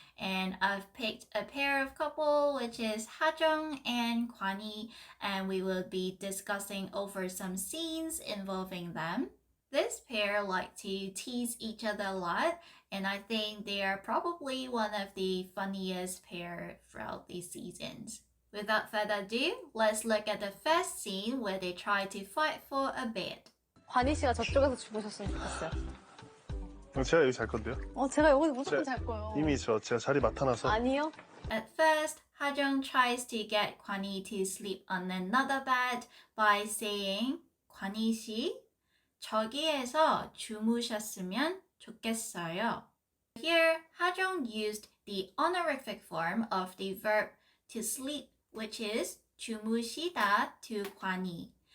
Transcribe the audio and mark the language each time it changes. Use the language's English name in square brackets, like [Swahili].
[English] And I've picked a pair of couple, which is Jeong and Gwan Hee, and we will be discussing over some scenes involving them. This pair like to tease each other a lot, and I think they are probably one of the funniest pair throughout these seasons. Without further ado, let's look at the first scene where they try to fight for a bed. [Korean] 관희 씨가 저쪽에서 주무셨으면 좋겠어요. 제가 여기 잘 건데요? 제가 여기 무조건 잘 거예요. 이미 제가 자리 맡아놔서. 아니요. [English] At first, Jeong tries to get Gwan Hee to sleep on another bed by saying, "Gwan Hee [Korean] 씨, 저기에서 주무셨으면 좋겠어요." [English] Here, Jeong used the honorific form of the verb to sleep, which is 주무시다 to Gwan Hee.